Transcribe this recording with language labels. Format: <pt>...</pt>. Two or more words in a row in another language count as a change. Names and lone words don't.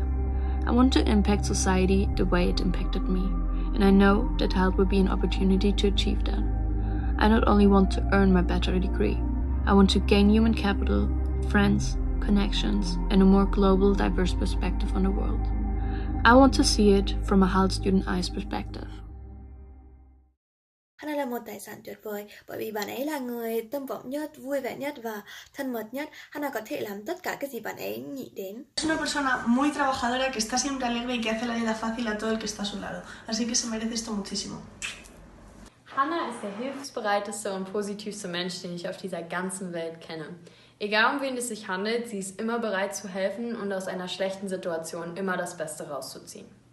<en>I want to impact society the way it impacted me, and I know that Hult will be an opportunity to achieve that. I not only want to earn my bachelor degree, I want to gain human capital, friends, connections, and a more global, diverse perspective on the world. I want to see it from a Hult student eyes perspective.</en> <vi>Hana là một tài sản tuyệt vời bởi vì bạn ấy là người tâm vọng nhất, vui vẻ nhất và thân mật nhất. Hana có thể làm tất cả cái gì bạn ấy nghĩ đến.</vi> <es>Es una persona muy trabajadora que está siempre alegre y que hace la vida fácil a todo el que está a su lado. Así que se merece esto muchísimo.</es> <de>Hannah ist der hilfsbereiteste und positivste Mensch, den ich auf dieser ganzen Welt kenne. Egal um wen es sich handelt, sie ist immer bereit zu helfen und aus einer schlechten Situation immer das Beste rauszuziehen.</de>